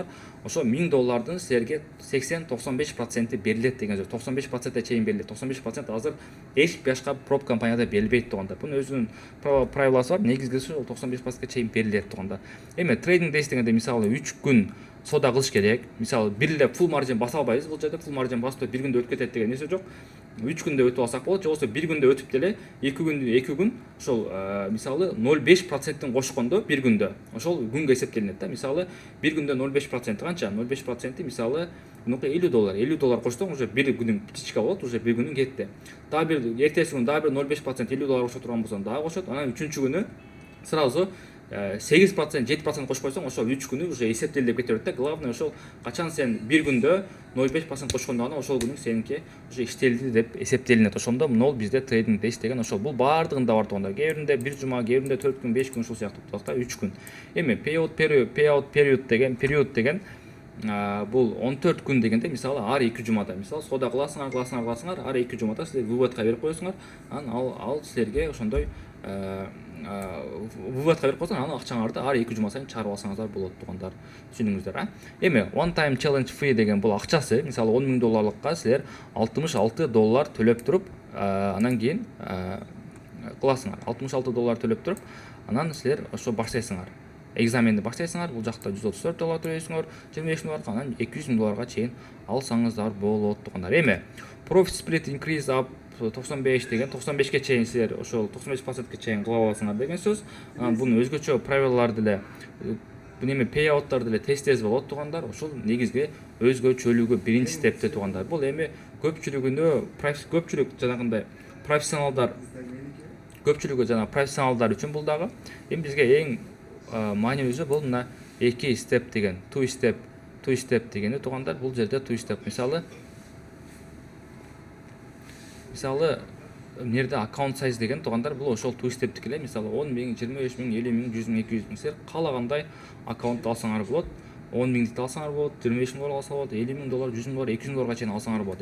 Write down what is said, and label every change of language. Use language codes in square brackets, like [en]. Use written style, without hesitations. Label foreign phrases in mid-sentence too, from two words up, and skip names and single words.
[ky] Ошо 1000 доллардын силерге 80-95% берилет деген сөз. 95%-те чейин берилет. 95% азыр эч башка проб компанияда берилбейт туганда. Бунун өзүнүн правиласы бар. Негизгиси ошол 95%га чейин берилет туганда. Эми [en] trading days [ky] дегенде мисалы 3 күн сода кылыш керек. Мисалы бир эле [en] full margin [ky] баса албайбыз. Бул жерде [en] full margin [ky] басып бир күндө өтүп кетет деген нерсе жок. 3 күндө өтүп алсак болот, же болбосо бир күндө өтүп деле 2 күн ошол мисалы 0,5%-тин кошкондо бир күндө ошол күнгө эсептелинет да. Мисалы бир күндө 0,5% канча? 0,5% мисалы мынука 50 доллар. 50 доллар кошсоң уже бир күнүң птичка болот, уже бир күнүң кетти. Дагы бир эртеси күнү дагы бир 0,5% 50 доллар кошо турган болсоң дагы кошот. Анан 3-чү күнү сразу 8%, 7% кошуп койсоң ошол 3 күнү уже эсептелип кете берет да. Главное ошол качан сен бир күндө 0,5% кошкондо гана ошол күнүң сеники уже иштелди деп эсептелинет. Ошондо мына бизде [en] trading days [ky] деген ошол бул баардыгында бар туганда. Кээ биринде 1 жума, кээ биринде 4 күн, 5 күн ушул сыяктуу турат 3 күн. Эми [en] payout period [ky] деген бул 14 күн дегенде мисалы ар 2 жумада мисалы сода кыласыңар, ар 2 жумада силер выводка берип коесуңар. Анан ал силерге ошондой выводка берип койсоң, анан акчаңарды ар 2 жума сайын чыгарып алсаңыздар болот тугандар. Түшүндүңүздөр, а? Эми [en] one time challenge fee [ky] деген бул акчасы, мисалы 10 000 долларлыкка силер 66 доллар төлөп туруп, анан кийин кыласыңар. 66 доллар төлөп туруп, анан силер ошо баштайсыңар. Экзаменди баштайсыңар. Бул жакта 134 доллар төлөйсүңөр, 25 000 долларга, анан 200 000 долларга чейин алсаңыздар болот тугандар. Эми [en] profit split increase up [ky] 95 деген 95ке чейин силер ошол 95%ке чейин кыла аласыңар деген сөз. Анан бунун өзгөчө правилалар деле бул эми payout'тар деле тез болот тугандар. Ошол негизги өзгөчөлүгү биринчи степте тугандар. Бул эми көпчүлүк жанагындай профессионалдар үчүн бул дагы. Эми бизге эң маанилүүсү бул мына 2 step деген, [en] two step [ky] дегени тугандар. Бул жерде [en] two step [ky] мисалы эмнерде аккаунт size деген тугандар, бул ошол [en] two step'тики [ky] эле. Мисалы 10 000, 25 000, 50 000, 100 000, 200 000 силер каалагандай аккаунт алсаңар болот. 10 000 алсаңар болот, 25 000 доллар алса болот, 50 000 доллар, 100 000 доллар, 200 000 долларга чейин алсаңар болот.